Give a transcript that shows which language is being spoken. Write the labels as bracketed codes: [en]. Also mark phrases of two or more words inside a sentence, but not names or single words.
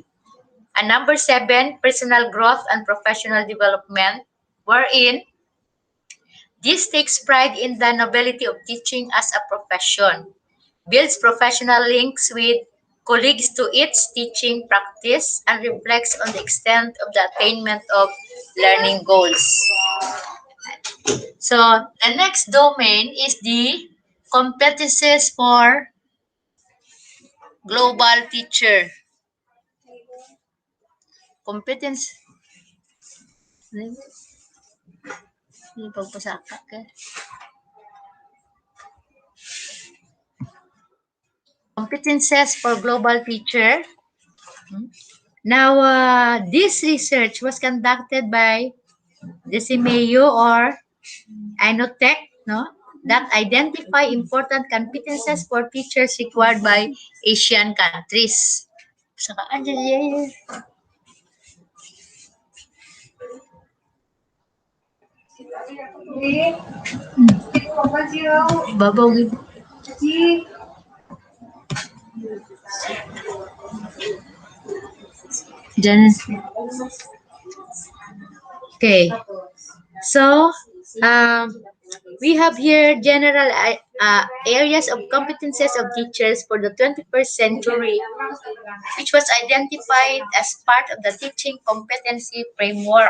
[en] And number seven, personal growth and professional development, wherein this takes pride in the nobility of teaching as a profession, builds professional links with colleagues to its teaching practice, and reflects on the extent of the attainment of learning goals. So the next domain is the competences for global teacher. Competence. [hil] Ini pagpasaka ka. [en] Competences for global teacher. Now, this research was conducted by Decimeo or Inotech, no, that identify important competences for teachers required by Asian countries. [hil] Saka, babaw. Diyan. [en] Okay. So, um, we have here general areas of competences of teachers for the 21st century, which was identified as part of the teaching competency framework.